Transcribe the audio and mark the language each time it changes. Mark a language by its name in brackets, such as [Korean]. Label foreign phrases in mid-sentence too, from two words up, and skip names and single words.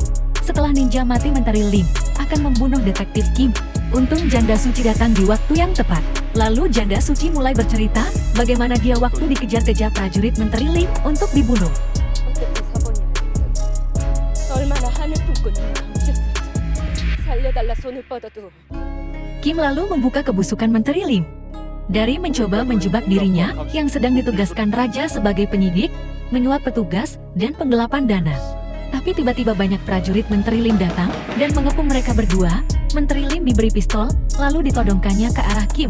[Indonesian] Setelah ninja mati, Menteri Lim akan membunuh Detektif Kim. Untung janda suci datang di waktu yang tepat. Lalu janda suci mulai bercerita bagaimana dia waktu dikejar-kejar prajurit Menteri Lim untuk dibunuh. [Korean] 잘라 손을 뻗어도 [Indonesian] Kim lalu membuka kebusukan Menteri Lim. Dari mencoba menjebak dirinya yang sedang ditugaskan raja sebagai penyidik, menyuap petugas, dan penggelapan dana. Tapi tiba-tiba banyak prajurit Menteri Lim datang dan mengepung mereka berdua. Menteri Lim diberi pistol, lalu ditodongkannya ke arah Kim.